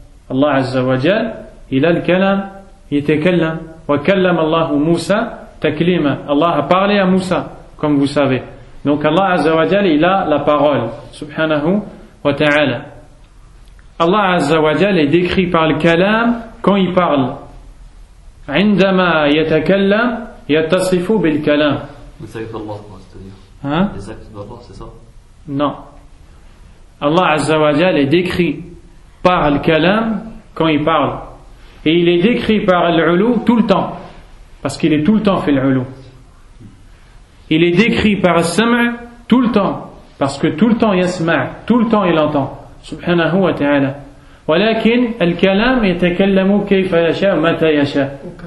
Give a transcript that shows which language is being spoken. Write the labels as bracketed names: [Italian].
[French] Allah azza wa jal, il a le kalam, يتكلم. [Arabic] وكلم الله موسى تكليما. [French] Allah a parlé à Moussa, comme vous savez. Donc Allah azza wa jal, il a la parole, subhanahu wa ta'ala. Allah azza wa jal est décrit par le kalam quand il parle. [Arabic] عندما يتكلم يتصف بالكلام. [French] Les actes d'Allah, c'est-à-dire. Hein? Les actes d'Allah, c'est ça? Non. Allah azza wa jal est décrit par le kalam quand il parle. Et il est décrit par l'ulu tout le temps. Parce qu'il est tout le temps fait l'ulu. Il est décrit par al-sam' tout le temps. Parce que tout le temps yasma', tout le temps il entend. Subhanahu wa ta'ala. [Arabic] ولكن الكلام يتكلم كيف يشاء متى يشاء.